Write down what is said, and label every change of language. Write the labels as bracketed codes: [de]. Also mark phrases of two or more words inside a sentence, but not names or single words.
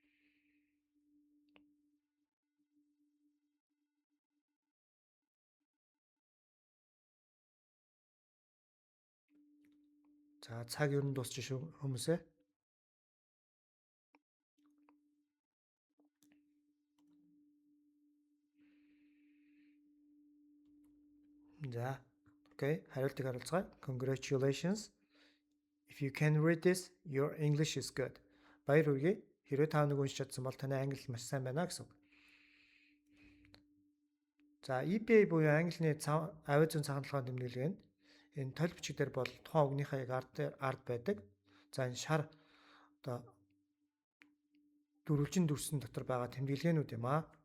[mn] За цаг ер нь дуусчих шүү хүмүүсээ. За окей, хариултыг харуулцгаая. [en] Congratulations. If you can read this, your English is good. [mn] Баяр хүргэе. Хэрвээ та нэг уншиж чадсан бол таны англи маш сайн байна гэсэн үг. За EPA буюу Английн авиа зүүн цагаан толгойн тэмдэглэл нь энэ толь бичиг дээр бол тухайн үгнийхээ яг ард байдаг. За энэ шар дөрвөлжин дүрсэн дотор байгаа тэмдэглээнүүд юм аа.